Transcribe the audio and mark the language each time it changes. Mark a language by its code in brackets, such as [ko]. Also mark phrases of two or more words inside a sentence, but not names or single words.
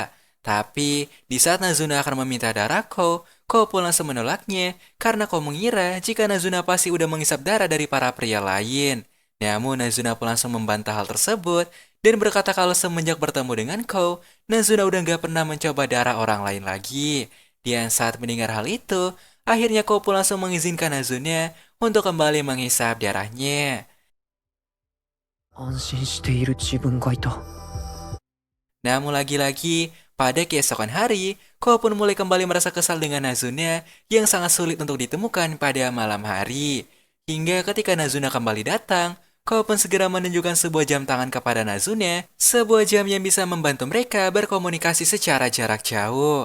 [id] Tapi, di saat Nazuna akan meminta darah kau pun langsung menolaknya karena kau mengira jika Nazuna pasti udah menghisap darah dari para pria lain. Namun, Nazuna pun langsung membantah hal tersebut dan berkata kalau semenjak bertemu dengan kau, Nazuna udah gak pernah mencoba darah orang lain lagi. Dan saat mendengar hal itu, akhirnya kau pun langsung mengizinkan Nazuna untuk kembali menghisap darahnya. [ja] 安心している自分がいた。 [id] Namun lagi-lagi, pada keesokan hari, kau pun mulai kembali merasa kesal dengan Nazuna yang sangat sulit untuk ditemukan pada malam hari. Hingga ketika Nazuna kembali datang, Kou pun segera menunjukkan sebuah jam tangan kepada Nazuna, sebuah jam yang bisa membantu mereka berkomunikasi secara jarak jauh.